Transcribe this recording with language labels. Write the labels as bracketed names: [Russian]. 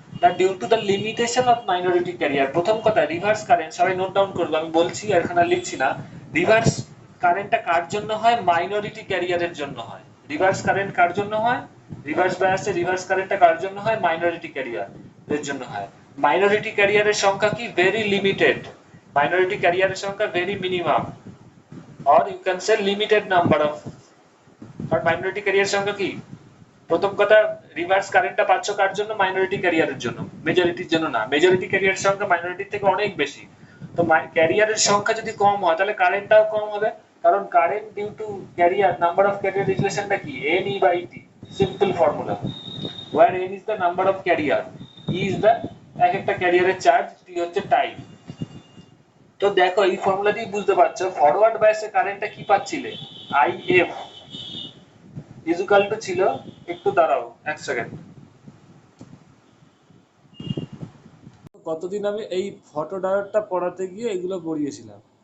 [English] That due to the limitation of minority carrier. [Bangla] প্রথম কথা, reverse current সবাই note down করবে, আমি বলছি আর এখানে লিখছি না। রিভার্স কারেন্টটা কার জন্য হয়? মাইনরিটি ক্যারিয়ারের জন্য হয়। রিভার্স কারেন্ট কার জন্য হয়? রিভার্স বায়াসে রিভার্স কারেন্টটা কার জন্য হয়? মাইনরিটি ক্যারিয়ারের জন্য হয়। মাইনরিটি ক্যারিয়ারের সংখ্যা কি? Very limited. মাইনরিটি ক্যারিয়ারের সংখ্যা very minimum, [English] or you can say limited number of। [Bangla] আর minority career সংখ্যা কি? প্রথম কথা, রিভার্স কারেন্টটা পাচ্ছ কার জন্য? মাইনরিটি ক্যারিয়ারের জন্য, মেজরিটির জন্য না। মেজরিটি ক্যারিয়ার সংখ্যা মাইনরিটির থেকে অনেক বেশি। তো ক্যারিয়ারের সংখ্যা যদি কম হয় তাহলে কারেন্টটাও কম হবে, কারণ current due to career, number of career রিলেশনটা কি? [English] n e by t, [Bangla] simple formula, [English] where n is the number of carrier, e is the [Bangla] এক একটা ক্যারিয়ারের চার্জ, t হচ্ছে টাইম। তো দেখো এই ফর্মুলা দিয়ে বুঝতে পারছো ফরওয়ার্ড বায়াসে কারেন্টটা কি পাচ্ছিলে? if ইকুয়াল টু ছিল, একটু দাঁড়াও এক সেকেন্ড। কতদিন আমি এই ফটো ডায়োডটা পড়াতে গিয়ে এগুলো পড়িয়েছিলাম।